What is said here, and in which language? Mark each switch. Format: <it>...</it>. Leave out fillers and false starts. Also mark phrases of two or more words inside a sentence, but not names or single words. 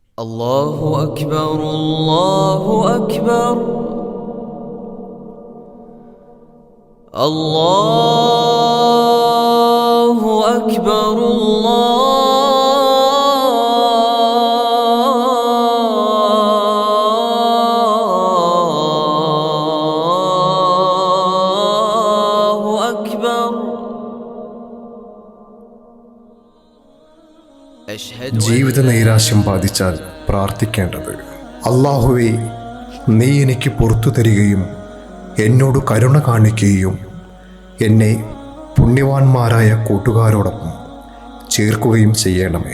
<ar>الله أكبر الله أكبر الله أكبر الله أكبر</ar> <ml>ജീവിത നൈരാശ്യം ബാധിച്ചാൽ പ്രാർത്ഥിക്കേണ്ടത്: അല്ലാഹുവേ, നീ എനിക്ക് പുറത്തു തരികയും എന്നോട് കരുണ കാണിക്കുകയും എന്നെ പുണ്യവാന്മാരായ കൂട്ടുകാരോടൊപ്പം ചേർക്കുകയും ചെയ്യണമേ.</ml>